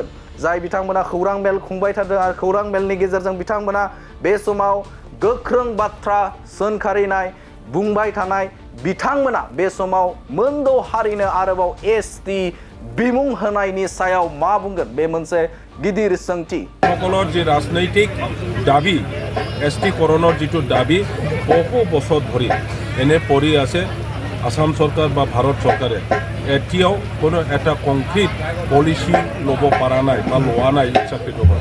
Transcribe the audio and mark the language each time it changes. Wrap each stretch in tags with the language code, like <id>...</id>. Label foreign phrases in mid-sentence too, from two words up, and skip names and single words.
<brx>जाय बिथांमोना खौरां मेल खुंबाय थादों आरो खौरां मेलनि गेजेरजों बिथांमोना बे समाव गोख्रों बाथ्रा सोंखारिनाय बुंबाय थानाय बिथांमोना बे समाव मोनद' हारिनो आरोबाव एसटि बिमुं होनायनि सायाव मा बुंगोन? बे मोनसे गिदिर सोंथि।</brx> <as>সকলৰ যে ৰাজনৈতিক দাবী এছটি কৰণৰ যিটো দাবী বহু বছৰ ধৰি এনে পৰি আছে, আসাম চৰকাৰ বা ভাৰত চৰকাৰে এতিয়াও কোনো এটা কংক্ৰিট পলিচি ল'ব পৰা নাই বা লোৱা নাই চাকৰিটোৰ।</as>